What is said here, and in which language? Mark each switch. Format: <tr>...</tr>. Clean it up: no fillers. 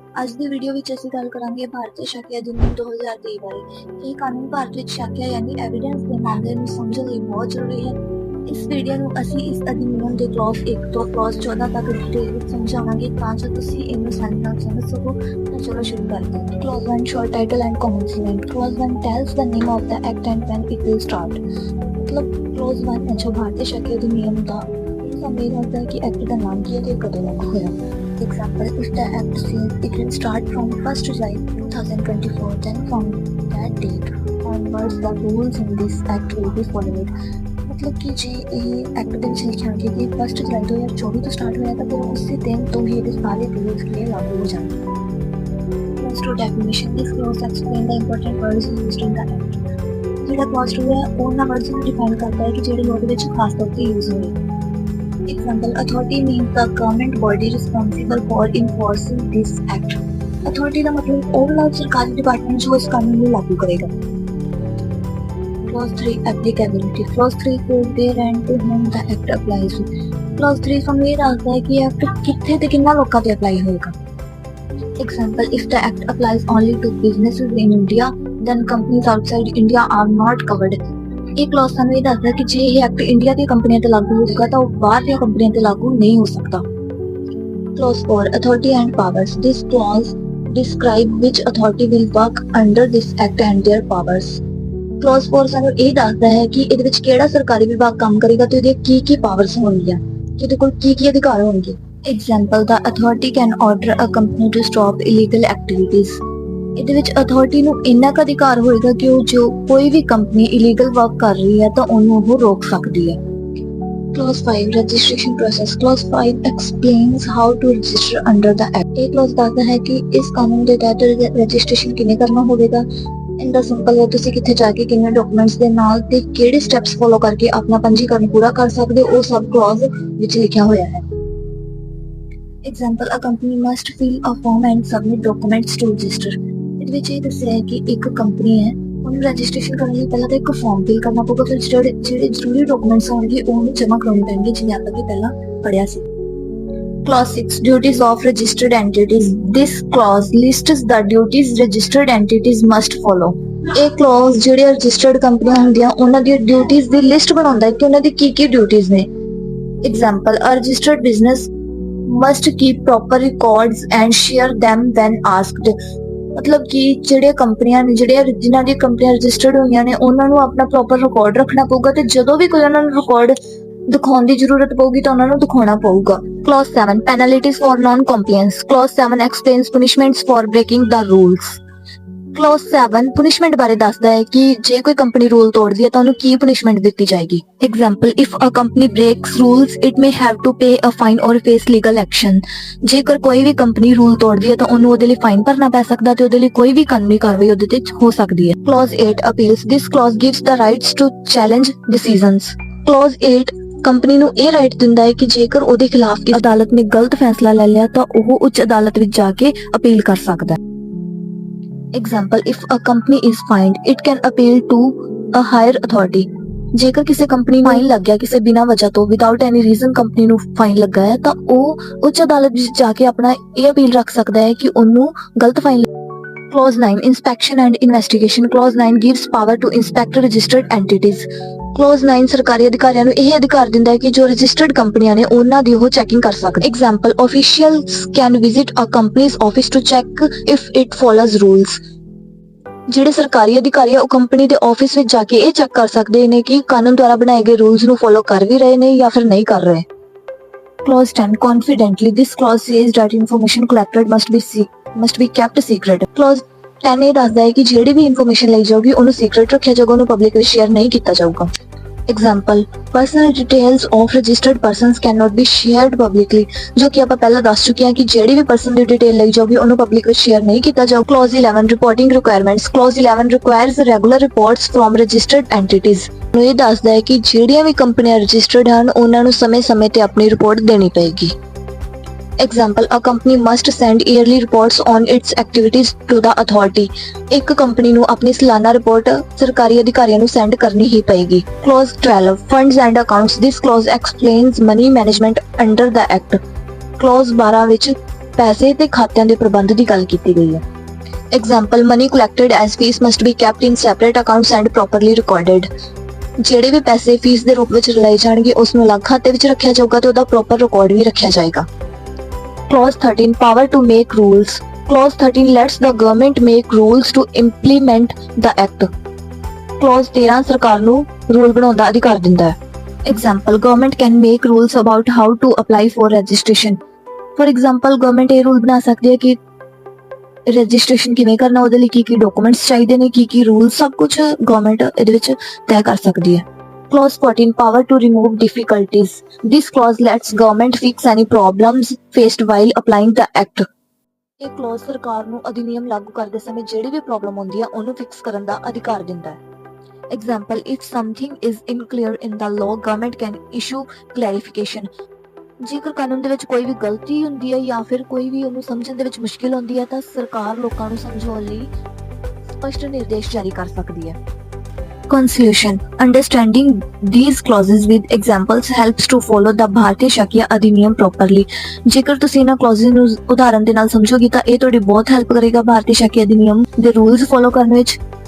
<pa>ਅੱਜ ਦੀ ਵੀਡੀਓ ਵਿੱਚ ਅਸੀਂ ਗੱਲ ਕਰਾਂਗੇ ਭਾਰਤੀ ਸ਼ਾਖਿਆ ਅਧਿਨਿਯਮ 2023 ਬਾਰੇ। ਇਹ ਕਾਨੂੰਨ ਭਾਰਤ ਵਿੱਚ ਸ਼ਾਖਿਆ ਯਾਨੀ ਐਵੀਡੈਂਸ ਦੇ ਮਾਮਲੇ ਨੂੰ ਸਮਝਣ ਲਈ ਬਹੁਤ ਜ਼ਰੂਰੀ ਹੈ। ਇਸ ਵੀਡੀਓ ਨੂੰ ਅਸੀਂ ਇਸ ਅਧਿਨਿਯਮ ਦੇ ਕਲੌਜ਼ 1 ਤੋਂ ਕਲੌਜ਼ 14 ਤੱਕ ਡਿਟੇਲ ਵਿੱਚ ਸਮਝਾਵਾਂਗੇ ਤਾਂ ਜੋ ਤੁਸੀਂ ਇਹਨੂੰ ਆਸਾਨੀ ਨਾਲ ਸਮਝ ਸਕੋ। ਤਾਂ ਚਲੋ ਸ਼ੁਰੂ ਕਰਦੇ ਹਾਂ।</pa> <en>Clause 1 short title and commencement. Clause 1 tells the name of the act and when it will start.</en> <hi>मतलब Clause 1 है जो भारतीय शाखिया अधिनियम ਦਾ मेन होता है कि एक्ट का नाम किया तो</hi> <pa>कदों लागू होया।</pa> <en>Example, if the act says it will start from 1st July 2024, then from that date onwards the rules in this act will be followed।</en> <pa>मतलब कि जे ਇਹ एक्ट ਦੇ ਵਿੱਚ ਲਿਖਿਆ ਗਿਆ ਕਿ 1 ਜੁਲਾਈ 2024 ਤੋਂ ਸਟਾਰਟ ਹੋਇਆ ਤਾਂ ਫਿਰ ਉਸੇ ਦਿਨ ਤੋਂ ਹੀ ਇਹਦੇ ਸਾਰੇ ਰੂਲਸ ਜਿਹੜੇ ਲਾਗੂ ਹੋ ਜਾਣਗੇ।</pa> <en>Clause 2 definition. This clause explains the important words used in the act।</en> <pa>ਜਿਹੜਾ clause 2 ਹੈ ਉਹਨਾਂ ਵਰਡਸ ਨੂੰ ਡਿਫਾਈਨ ਕਰਦਾ ਹੈ ਕਿ ਜਿਹੜੇ ਲੋਕ ਵਿੱਚ ਖਾਸ ਤੌਰ ਤੇ ਯੂਜ਼ ਹੋਏ।</pa> <en>Example, authority means the government body responsible for enforcing this act।</en> <pa>Authority ਦਾ ਮਤਲਬ ਉਹ ਵਾਲਾ ਸਰਕਾਰੀ ਡਿਪਾਰਟਮੈਂਟ ਜੋ ਇਸ ਕਾਨੂੰਨ ਨੂੰ ਲਾਗੂ ਕਰੇਗਾ।</pa> <en>Clause 3 applicability. Clause 3 says where and to whom the act applies।</en> <pa>Clause 3 ਸਾਨੂੰ ਇਹ ਦੱਸਦਾ ਹੈ ਕਿ ਐਕਟ ਕਿੱਥੇ ਤੇ ਕਿੰਨਾ ਲੋਕਾਂ ਤੇ ਅਪਲਾਈ ਹੋਏਗਾ।</pa> <en>Example, if the act applies only to businesses in India, then companies outside India are not covered।</en> <pa>ਇਹ ਕਲੌਜ਼ ਸਾਨੂੰ ਇਹ ਦੱਸਦਾ ਕਿ ਜੇ ਇਹ ਐਕਟ ਇੰਡੀਆ ਦੀਆਂ ਕੰਪਨੀਆਂ ਤੇ ਲਾਗੂ ਹੋਊਗਾ ਤਾਂ ਉਹ ਬਾਹਰ ਦੀਆਂ ਕੰਪਨੀਆਂ ਤੇ ਲਾਗੂ ਨਹੀਂ ਹੋ ਸਕਦਾ।</pa> <en>Clause 4 authority and powers. This clause describe which authority will work under this act and their powers।</en> <pa>Clause 4 ਸਾਨੂੰ ਇਹ ਦੱਸਦਾ ਹੈ ਕਿ ਇਹਦੇ ਵਿੱਚ ਕਿਹੜਾ ਸਰਕਾਰੀ ਵਿਭਾਗ ਕੰਮ ਕਰੇਗਾ ਤੇ ਉਹਦੀਆਂ ਕੀ ਪਾਵਰਸ ਹੋਣਗੀਆਂ, ਕਿ ਉਹਦੇ ਕੋਲ ਕੀ ਅਧਿਕਾਰ ਹੋਣਗੇ।</pa> <en>Example, the authority can order a company to stop illegal activities।</en> <pa>ਇਹਦੇ ਵਿੱਚ ਅਥਾਰਟੀ ਨੂੰ ਇੰਨਾ ਕੁ ਅਧਿਕਾਰ ਹੋਏਗਾ ਕਿ ਉਹ ਜੋ ਕੋਈ ਵੀ ਕੰਪਨੀ ਇਲੀਗਲ ਵਰਕ ਕਰ ਰਹੀ ਹੈ ਤਾਂ ਉਹਨੂੰ ਉਹ ਰੋਕ ਸਕਦੀ ਹੈ।</pa> <en>Clause 5 registration process. Clause 5 explains how to register under the act।</en> <pa>ਇਹ clause ਦੱਸਦਾ ਹੈ ਕਿ ਇਸ ਕਾਨੂੰਨ ਦੇ ਤਹਿਤ ਰਜਿਸਟ੍ਰੇਸ਼ਨ ਕਿਵੇਂ ਕਰਨਾ ਹੋਵੇਗਾ। ਇਹਦਾ ਸਿੰਪਲ ਹੈ, ਤੁਸੀਂ ਕਿੱਥੇ ਜਾ ਕੇ ਕਿੰਨੇ ਡਾਕੂਮੈਂਟਸ ਦੇ ਨਾਲ ਤੇ ਕਿਹੜੇ ਸਟੈਪਸ ਫੋਲੋ ਕਰਕੇ ਆਪਣਾ ਪੰਜੀਕਰਨ ਪੂਰਾ ਕਰ ਸਕਦੇ ਹੋ, ਉਹ ਸਭ clause ਵਿੱਚ ਲਿਖਿਆ ਹੋਇਆ ਹੈ।</pa> <en>Example, a company must fill a form and submit documents to register।</en> <pa>ਇਹਦੇ ਵਿੱਚ ਇਹ ਦੱਸਿਆ ਹੈ ਕਿ ਇੱਕ ਕੰਪਨੀ ਹੈ, ਉਹਨੂੰ ਰਜਿਸਟ੍ਰੇਸ਼ਨ ਕਰਨ ਲਈ ਪਹਿਲਾਂ ਤਾਂ ਇੱਕ ਫਾਰਮ ਫਿਲ ਕਰਨਾ ਪਊਗਾ, ਫਿਰ ਜਿਹੜੇ ਜ਼ਰੂਰੀ ਡਾਕੂਮੈਂਟਸ ਹੋਣਗੇ ਉਹਨੂੰ ਜਮ੍ਹਾਂ ਕਰਾਉਣੇ ਪੈਣਗੇ, ਜਿਵੇਂ ਆਪਾਂ ਪਹਿਲਾਂ ਪੜ੍ਹਿਆ ਸੀ।</pa> <en>Clause 6 duties of registered entities। This clause lists the duties registered entities must follow।</en> <pa>ਇਹ clause ਜਿਹੜੇ ਰਜਿਸਟਰਡ ਕੰਪਨੀਆਂ ਹੁੰਦੀਆਂ ਉਹਨਾਂ ਦੀਆਂ ਡਿਊਟੀਜ਼ ਦੀ ਲਿਸਟ ਬਣਾਉਂਦਾ ਹੈ ਕਿ ਉਹਨਾਂ ਦੀ ਕੀ ਡਿਊਟੀਜ਼ ਨੇ।</pa> <en>Example, a registered business must keep proper records and share them when asked।</en> <pa>ਮਤਲਬ ਕਿ ਜਿਹੜੀਆਂ ਕੰਪਨੀਆਂ ਨੇ ਜਿਨ੍ਹਾਂ ਦੀਆਂ ਕੰਪਨੀਆਂ ਰਜਿਸਟਰਡ ਹੋਈਆਂ ਨੇ ਉਹਨਾਂ ਨੂੰ ਆਪਣਾ ਪ੍ਰੋਪਰ ਰਿਕਾਰਡ ਰੱਖਣਾ ਪਊਗਾ ਤੇ ਜਦੋਂ ਵੀ ਕੋਈ ਉਹਨਾਂ ਨੂੰ ਰਿਕਾਰਡ ਦਿਖਾਉਣ ਦੀ ਜ਼ਰੂਰਤ ਪਊਗੀ ਤਾਂ ਉਹਨਾਂ ਨੂੰ ਦਿਖਾਉਣਾ ਪਊਗਾ।</pa> <en>Clause 7 penalties for non-compliance। Clause 7 explains punishments for breaking the rules।</en> <pa>Clause 7 punishment ਬਾਰੇ ਦੱਸਦਾ ਹੈ ਕਿ ਜੇ ਕੋਈ ਕੰਪਨੀ ਰੂਲ ਤੋੜਦੀ ਹੈ ਤਾਂ ਉਹਨੂੰ ਕੀ punishment ਦਿੱਤੀ ਜਾਏਗੀ।</pa> <en>Example, if a company breaks rules, it may have to pay a fine or face legal action।</en> <pa>ਜੇਕਰ ਕੋਈ ਵੀ ਕੰਪਨੀ ਰੂਲ ਤੋੜਦੀ ਹੈ ਤਾਂ ਉਹਨੂੰ ਉਹਦੇ ਲਈ ਫਾਈਨ ਭਰਨਾ ਪੈ ਸਕਦਾ ਤੇ ਉਹਦੇ ਲਈ ਕੋਈ ਵੀ ਕਾਨੂੰਨੀ ਕਾਰਵਾਈ ਉਹਦੇ ਤੇ ਹੋ ਸਕਦੀ ਹੈ।</pa> <en>Clause 8 appeals। This clause gives the rights to challenge decisions।</en> <pa>Clause 8 company ਨੂੰ ਇਹ ਰਾਈਟ ਦਿੰਦਾ ਹੈ ਕਿ ਜੇਕਰ ਉਹਦੇ ਖਿਲਾਫ ਅਦਾਲਤ ਨੇ ਗਲਤ ਫੈਸਲਾ ਲੈ ਲਿਆ ਤਾਂ ਉਹ ਉੱਚ ਅਦਾਲਤ ਵਿੱਚ ਜਾ ਕੇ ਅਪੀਲ ਕਰ ਸਕਦਾ ਹੈ।</pa> <en>Example, if a company is fined, it can appeal to a higher authority।</en> <pa>ਜੇਕਰ ਕਿਸੇ ਕੰਪਨੀ ਨੂੰ ਫਾਈਨ ਲੱਗ ਗਿਆ ਕਿਸੇ ਬਿਨਾਂ ਵਜ੍ਹਾ ਤੋਂ</pa> <en>without any reason</en> <pa>ਕੰਪਨੀ ਨੂੰ ਫਾਈਨ ਲੱਗਾ ਹੈ ਤਾਂ ਉਹ ਉੱਚ ਅਦਾਲਤ ਵਿੱਚ ਜਾ ਕੇ ਆਪਣਾ ਇਹ ਅਪੀਲ ਰੱਖ ਸਕਦਾ ਹੈ ਕਿ ਉਹਨੂੰ ਗਲਤ fine.</pa> <en>Clause 9 inspection and investigation। Clause 9 gives power to inspect registered entities।</en> <pa>Clause 9 ਸਰਕਾਰੀ ਅਧਿਕਾਰੀਆਂ ਨੂੰ ਇਹ ਅਧਿਕਾਰ ਦਿੰਦਾ ਹੈ ਕਿ ਜੋ ਰਜਿਸਟਰਡ ਕੰਪਨੀਆਂ ਨੇ ਉਹਨਾਂ ਦੀ ਉਹ ਚੈਕਿੰਗ ਕਰ ਸਕਦੇ।</pa> <en>Example, officials can visit a company's office to check if it follows rules।</en> <pa>ਜਿਹੜੇ ਸਰਕਾਰੀ ਅਧਿਕਾਰੀ ਆ ਉਹ ਕੰਪਨੀ ਦੇ ਆਫਿਸ ਵਿੱਚ ਜਾ ਕੇ ਇਹ ਚੈੱਕ ਕਰ ਸਕਦੇ ਨੇ ਕਿ ਕਾਨੂੰਨ ਦੁਆਰਾ ਬਣਾਏ ਗਏ ਰੂਲਸ ਨੂੰ ਫੋਲੋ ਕਰ ਵੀ ਰਹੇ ਨੇ ਜਾਂ ਫਿਰ ਨਹੀਂ ਕਰ ਰਹੇ।</pa> <en>Clause 10 confidently। This clause says that information collected must be kept secret।</en> <pa>Clause 10 ਇਹ ਦੱਸਦਾ ਹੈ ਕਿ ਜਿਹੜੀ ਵੀ ਇਨਫੋਰਮੇਸ਼ਨ ਲਈ ਜਾਊਗੀ ਉਹਨੂੰ ਸੀਕ੍ਰੇਟ ਰੱਖਿਆ ਜਾਊਗਾ, ਉਹਨੂੰ ਪਬਲਿਕ ਵਿੱਚ ਸ਼ੇਅਰ ਨਹੀਂ ਕੀਤਾ ਜਾਊਗਾ।</pa> <en>Example, personal details of registered persons cannot be shared publicly।</en> <pa>ਜੋ ਕਿ ਆਪਾਂ ਪਹਿਲਾਂ ਦੱਸ ਚੁੱਕੇ ਹਾਂ ਕਿ ਜਿਹੜੀ ਵੀ ਪਰਸਨ ਦੀ ਡਿਟੇਲ ਲਈ ਜਾਊਗੀ ਉਹਨੂੰ ਪਬਲਿਕ ਵਿੱਚ ਸ਼ੇਅਰ ਨਹੀਂ ਕੀਤਾ ਜਾਊ।</pa> <en>Clause 11 reporting requirements। Clause 11 requires regular reports from registered entities।</en> <pa>ਇਹ ਦੱਸਦਾ ਹੈ ਕਿ ਜਿਹੜੀਆਂ ਵੀ ਕੰਪਨੀਆਂ ਰਜਿਸਟਰਡ ਹਨ ਉਹਨਾਂ ਨੂੰ ਸਮੇਂ-ਸਮੇਂ ਤੇ ਆਪਣੀ ਰਿਪੋਰਟ ਦੇਣੀ ਪਏਗੀ।</pa> <en>Example, a company must send yearly reports on its activities to the authority.</en> <pa>ਇੱਕ ਕੰਪਨੀ ਨੂੰ ਆਪਣੀ ਸਾਲਾਨਾ ਰਿਪੋਰਟ ਸਰਕਾਰੀ ਅਧਿਕਾਰੀਆਂ ਨੂੰ ਸੈਂਡ ਕਰਨੀ ਹੀ ਪਏਗੀ।</pa> <en>Clause 12 Funds and accounts. This clause explains money management under the act.</en> <pa>Clause 12 ਵਿੱਚ ਪੈਸੇ ਤੇ ਖਾਤਿਆਂ ਦੇ ਪ੍ਰਬੰਧ ਦੀ ਗੱਲ ਕੀਤੀ ਗਈ ਹੈ।</pa> <en>Example, money collected as fees must be kept in separate accounts and properly recorded.</en> <pa>ਜਿਹੜੇ ਵੀ ਪੈਸੇ ਫੀਸ ਦੇ ਰੂਪ ਵਿੱਚ ਲਏ ਜਾਣਗੇ ਉਸ ਨੂੰ ਅਲੱਗ ਖਾਤੇ ਵਿੱਚ ਰੱਖਿਆ ਜਾਊਗਾ ਤੇ ਉਹਦਾ ਪ੍ਰੋਪਰ ਰਿਕਾਰਡ ਵੀ ਰੱਖਿਆ ਜਾਏਗਾ।</pa> <en>Clause 13 Power to make rules. Clause 13 lets the government make rules to implement the act.</en> <pa>Clause 13 ਸਰਕਾਰ ਨੂੰ ਰੂਲ ਬਣਾਉਣ ਦਾ ਅਧਿਕਾਰ ਦਿੰਦਾ ਹੈ।</pa> <en>Example, government can make rules about how to apply for registration. For example,</en> <pa>government ਇਹ rule ਬਣਾ ਸਕਦੀ ਹੈ ਕਿ ਰਜਿਸਟ੍ਰੇਸ਼ਨ ਕਿਵੇਂ ਕਰਨਾ, ਉਹਦੇ ਲਈ ਕੀ ਡਾਕੂਮੈਂਟਸ ਚਾਹੀਦੇ ਨੇ, ਕੀ ਰੂਲ, ਸਭ ਕੁਝ ਗਵਰਨਮੈਂਟ ਇਹਦੇ ਵਿੱਚ ਤੈਅ ਕਰ ਸਕਦੀ ਹੈ।</pa> <en>Clause 14 Power to remove difficulties. This clause lets government fix any problems faced while applying the act.</en> <pa>ਇਹ clause ਸਰਕਾਰ ਨੂੰ ਅਧਿਨਿਯਮ ਲਾਗੂ ਕਰਦੇ ਸਮੇਂ ਜਿਹੜੀ ਵੀ ਪ੍ਰੋਬਲਮ ਹੁੰਦੀ ਹੈ ਉਹਨੂੰ ਫਿਕਸ ਕਰਨ ਦਾ ਅਧਿਕਾਰ ਦਿੰਦਾ ਹੈ।</pa> <en>Example, if something is unclear in the law, government can issue clarification.</en> <pa>ਜੇਕਰ ਕਾਨੂੰਨ ਦੇ ਵਿੱਚ ਕੋਈ ਵੀ ਗਲਤੀ ਹੁੰਦੀ ਹੈ ਜਾਂ ਫਿਰ ਕੋਈ ਵੀ ਉਹਨੂੰ ਸਮਝਣ ਦੇ ਵਿੱਚ ਮੁਸ਼ਕਿਲ ਹੁੰਦੀ ਹੈ ਤਾਂ ਸਰਕਾਰ ਲੋਕਾਂ ਨੂੰ ਸਮਝਾਉਣ ਲਈ ਸਪਸ਼ਟ ਨਿਰਦੇਸ਼ ਜਾਰੀ ਕਰ ਸਕਦੀ ਹੈ।</pa> <en>Conclusion. Understanding these clauses with examples helps to follow the Bharatiya Shakya Adhiniyam properly.</en> <pa>ਜੇਕਰ ਤੁਸੀਂ ਇਹਨਾਂ clauses ਨੂੰ ਉਦਾਹਰਨ ਦੇ ਨਾਲ ਸਮਝੋਗੇ ਤਾਂ ਇਹ ਤੁਹਾਡੀ ਬਹੁਤ ਹੈਲਪ ਕਰੇਗਾ ਭਾਰਤੀ ਸ਼ਾਕੀ ਅਧਿਨਿਯਮ ਦੇ ਰੂਲਸ ਫੋਲੋ ਕਰਨ ਵਿੱਚ।</pa>